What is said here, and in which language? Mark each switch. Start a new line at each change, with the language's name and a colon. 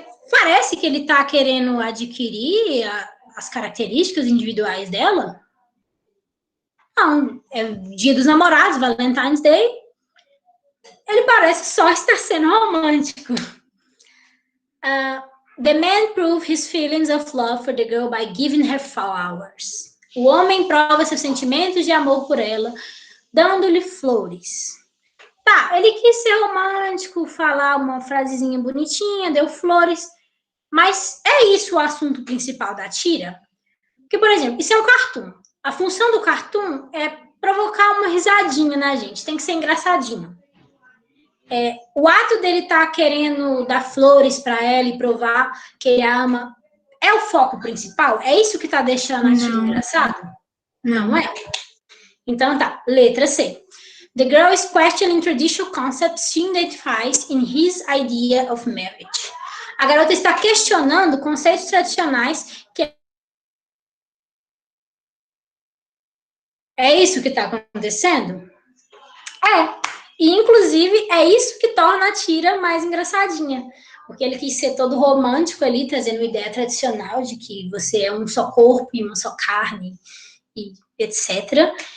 Portuguese: Parece que ele está querendo adquirir as características individuais dela. Não, é Dia dos Namorados, Valentine's Day. Ele parece só estar sendo romântico.
English: The man proved his feelings of love for the girl by giving her flowers.
Portuguese: O homem prova seus sentimentos de amor por ela, dando-lhe flores. Tá, ele quis ser romântico, falar uma frasezinha bonitinha, deu flores, mas é isso o assunto principal da tira? Porque, por exemplo, isso é um cartoon. A função do cartoon é provocar uma risadinha na gente, tem que ser engraçadinho. O ato dele estar querendo dar flores para ela e provar que ele a ama é o foco principal? É isso que está deixando a tira engraçado? Não é. Então tá, letra C.
English: The girl is questioning traditional concepts she identifies in his idea of marriage.
Portuguese: A garota está questionando conceitos tradicionais que é isso que está acontecendo? E, inclusive, é isso que torna a tira mais engraçadinha. Porque ele quis ser todo romântico ali, trazendo uma ideia tradicional de que você é um só corpo e uma só carne, e etc.